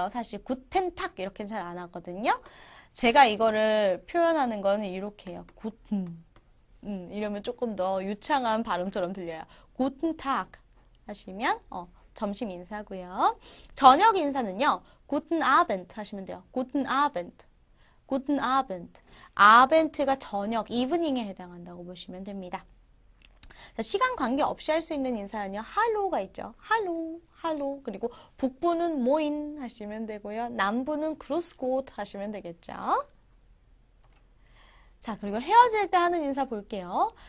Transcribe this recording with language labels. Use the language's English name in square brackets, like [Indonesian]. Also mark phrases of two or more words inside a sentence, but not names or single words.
[Korean] 사실 [German] Guten Tag [Korean] 이렇게는 잘 안 하거든요. 제가 이거를 표현하는 거는 이렇게 해요. guten. 이러면 조금 더 유창한 발음처럼 들려요. [German] guten Tag [Korean] 하시면 점심 인사고요. 저녁 인사는요. [German] guten Abend [Korean] 하시면 돼요. [German] guten Abend. guten Abend. [Korean] Abend가 저녁, evening에 해당한다고 보시면 됩니다. 자, 시간 관계없이 할 수 있는 인사는요. 할로가 있죠. 할로, 할로. 그리고 북부는 모인 하시면 되고요. 남부는 그루스곳 하시면 되겠죠. 자, 그리고 헤어질 때 하는 인사 볼게요.